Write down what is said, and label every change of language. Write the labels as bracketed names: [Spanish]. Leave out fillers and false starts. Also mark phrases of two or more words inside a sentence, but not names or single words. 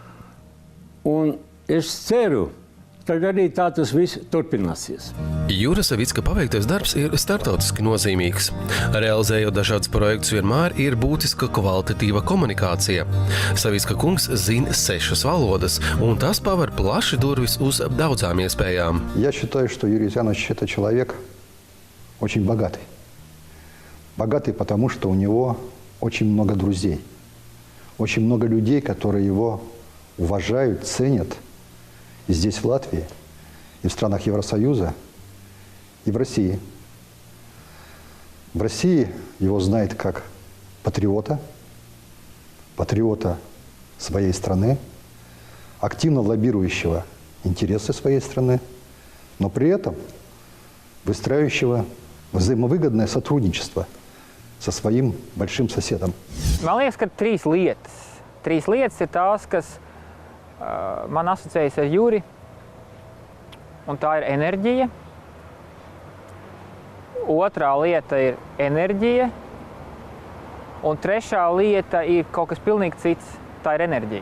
[Latvian] Un es ceru, ka arī tā tas viss turpināsies. Jura Savicka paveiktais darbs ir startautiski nozīmīgs. Realizējot dažādus projektus, vienmēr ir būtiska kvalitatīva komunikācija. Savicka kungs zina 6 valodas, un tas paver plaši durvis uz daudzām iespējām. [Russian] Я считаю, что Юрий Янович – это человек очень богатый. Богатый, потому что у него очень много друзей. Очень много людей, которые его уважают, ценят. И здесь, в Латвии, и в странах Евросоюза, и в России. В России его знают как патриота, патриота своей страны, активно лоббирующего интересы своей страны, но при этом выстраивающего взаимовыгодное сотрудничество со своим большим соседом. [Latvian] Man liekas, ka trīs lietas. Trīs lietas ir tās, kas man asociējas ar Juri, un tā ir enerģija. Otrā lieta ir enerģija, un trešā lieta ir kaut kas pilnīgi cits, tā ir enerģija.